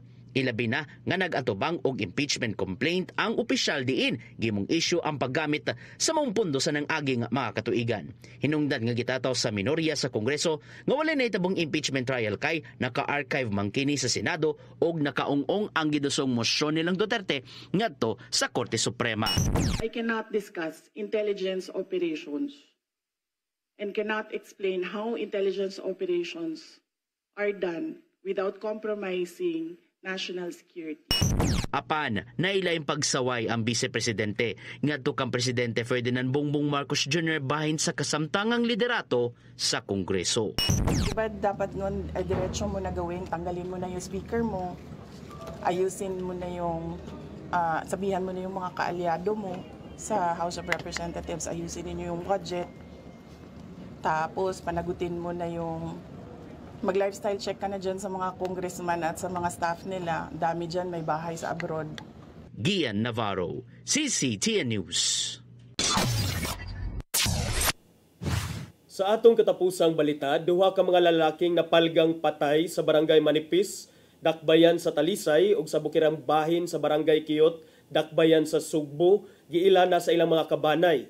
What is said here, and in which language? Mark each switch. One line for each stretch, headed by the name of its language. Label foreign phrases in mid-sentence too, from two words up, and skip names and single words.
Cebuano: Ilabi na nga nag-atubang og
English: impeachment complaint
Cebuano: ang opisyal diin gimong issue ang paggamit sa maong pundo sa nang-aging mga katuigan. Hinungdan nga gitataw sa minorya sa Kongreso nga wala na itabong
English: impeachment trial
Cebuano: kay naka-archive man kini sa Senado og nakaungong ang gidusong mosyon nilang Duterte ngadto sa Korte Suprema.
English: I cannot discuss intelligence operations and cannot explain how intelligence operations are done without compromising national security.
Cebuano: Apan, nailayang pagsaway ang Vice Presidente ngadto kang Presidente Ferdinand Bongbong Marcos Jr. bahin sa kasamtangang liderato sa Kongreso.
Filipino: Diba dapat nun diretso mo na gawin, tanggalin mo na yung speaker mo, ayusin mo na yung, sabihan mo na yung mga kaalyado mo sa
English: House of Representatives,
Filipino: ayusin niyo yung budget, tapos panagutin mo na yung mag-
English: lifestyle check
Filipino: ka na dyan sa mga congressman at sa mga staff nila. Dami dyan, may bahay sa abroad. Gian Navarro, CCTN News.
Cebuano: Sa atong katapusang balita, duha ka mga lalaking napalgang patay sa barangay Manipis, Dakbayan sa Talisay ug sa Bukirang Bahin sa barangay Kiyot, Dakbayan sa Sugbo, giila na sa ilang mga kabanay.